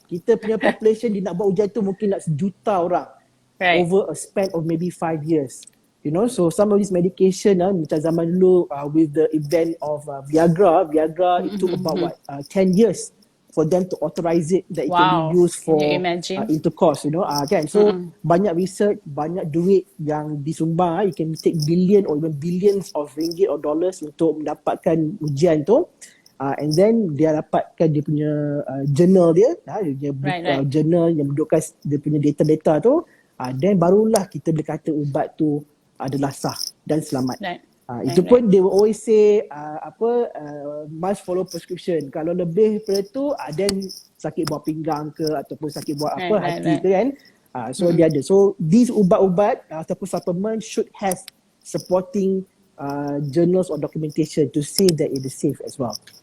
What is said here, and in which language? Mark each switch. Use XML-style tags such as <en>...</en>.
<ms>Kita punya population dia nak buat ujian tu mungkin nak 1 juta orang.</ms> <en>Over a span of maybe 5 years. You know, so some of these medication</en> <ms>macam zaman dulu</ms> <en>with the event of Viagra it took about 10 years for them to authorize it that it can be Wow. used for Can you imagine? intercourse, kan.</en> <ms>So banyak research, banyak duit yang disumbang.</ms> <en>You can take billion or even billions of ringgit or dollars</en> <ms>untuk mendapatkan ujian tu.</ms> <en>And then</en> <ms>dia dapatkan dia punya journal dia, dia punya journal yang mendukkan dia punya data-data tu. Then barulah kita boleh kata ubat tu adalah sah dan selamat. Itu pun</ms> <en>they will always say must follow prescription.</en> <ms>Kalau lebih daripada tu then sakit buah pinggang ke ataupun sakit buah hati ke kan. So dia ada.</ms> <en>So these</en> <ms>ubat-ubat ataupun</ms> <en>supplement should have supporting journals or documentation to say that it is safe as well.</en>